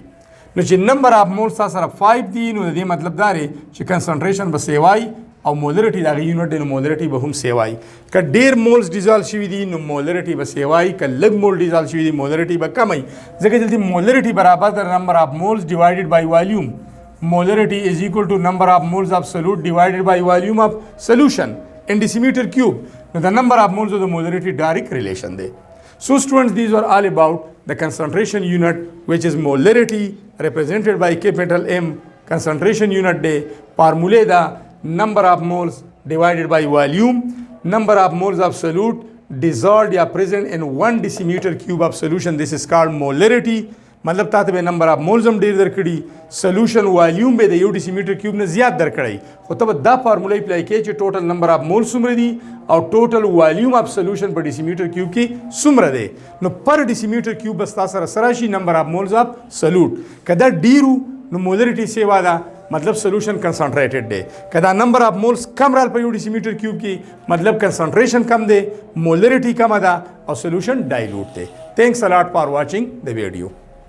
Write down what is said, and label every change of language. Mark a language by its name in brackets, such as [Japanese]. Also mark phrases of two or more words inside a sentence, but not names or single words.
[Pashto] نو چې [English] number of moles [Pashto] تاسو سره 5 دي، نو د دې مطلب دا دی چې کنسنټریشن به سیوای او مولریټي دغه یونټ دی، نو مولریټي به هم سیوای. که ډیر [English] moles dissolved [Pashto] شوي دي نو مولریټي به سیوای، که لږ [English] mole dissolved [Pashto] شوي دي مولریټي به کمی. ځکه دلته [English] مولریټي [Pashto] برابر د [English] number of moles divided by volume. Molarity is equal to number of moles absolute divided by volume of solution in decimeter cube. Now the number of moles of the molarity direct relation there. So students, these were all about the concentration unit, which is molarity represented by capital M. Concentration unit day formula the number of moles divided by volume, number of moles absolute dissolved or present in 1 decimeter cube of solution. This is called molarity. [Pashto] مطلب تاسو به [English] number of moles [Pashto] هم ډیر درکړي، [English] solution volume [Pashto] به د یو [English] decimeter cube [Pashto] نه زیات درکړي، خو ته به دا فارموله اپلای کړې چې [English] total number of moles [Pashto] څومره دي او [English] total volume of solution [Pashto] په [English] decimeter cube [Pashto] کې څومره دی. نو پر [English] decimeter cube [Pashto] بس تاسو سره سره شي [English] number of moles of solute. [Pashto] کدا ډیرو نو مولریټي سیوا ده، مطلب [English] solution concentrated [Pashto] دی. کدا [English] number of moles [Pashto] کم رال په یو [English] decimeter cube [Pashto] کې، مطلب کنسنټریشن کم دی، مولریټي کم ده او [English] solution dilute [Pashto] دی. [English] Thanks a lot for watching the video.